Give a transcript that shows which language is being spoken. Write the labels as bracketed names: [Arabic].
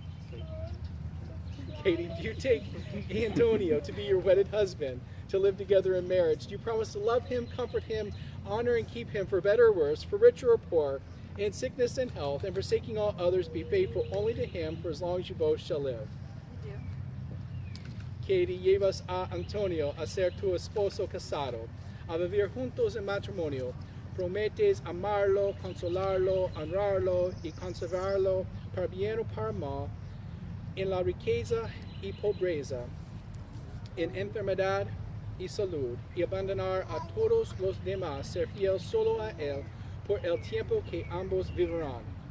[Spanish] Sí. [English] Katie, do you take Antonio to be your wedded husband, to live together in marriage? Do you promise to love him, comfort him, honor and keep him for better or worse, for richer or poor, in sickness and health, and forsaking all others, be faithful only to him for as long as you both shall live? I do. [Spanish] Katie, llevas a Antonio a ser tu esposo casado, a vivir juntos en matrimonio. Prometes amarlo, consolarlo, honrarlo y conservarlo para bien o para mal, en la riqueza y pobreza, en enfermedad y salud, y abandonar a todos los demás, ser fiel solo a él, por el tiempo que ambos vivirán.